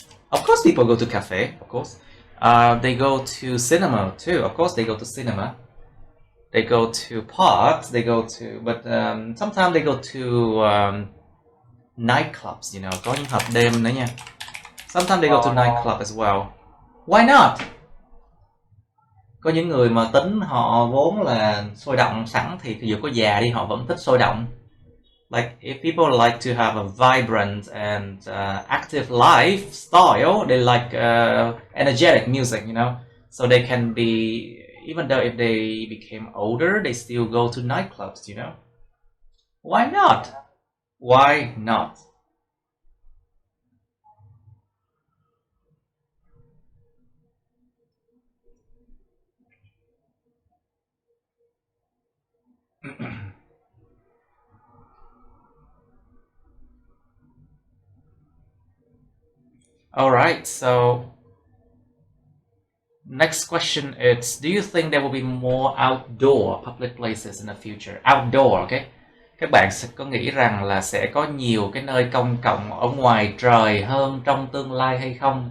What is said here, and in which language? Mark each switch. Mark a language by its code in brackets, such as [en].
[en] Of course people go to cafe, of course. They go to cinema too, of course they go to cinema. They go to parks, but sometimes they go to nightclubs, [vi] có những hộp đêm nữa nha. [en] Sometimes they go to nightclub as well. Why not? [vi] Có những người mà tính họ vốn là sôi động sẵn thì dù có già đi họ vẫn thích sôi động. [en] Like if people like to have a vibrant and active lifestyle, they like energetic music, so they can be, even though if they became older, they still go to nightclubs, Why not? Why not? Alright, so next question is, do you think there will be more outdoor public places in the future? Outdoor, okay? [vi] Các bạn sẽ có nghĩ rằng là sẽ có nhiều cái nơi công cộng ở ngoài trời hơn trong tương lai hay không?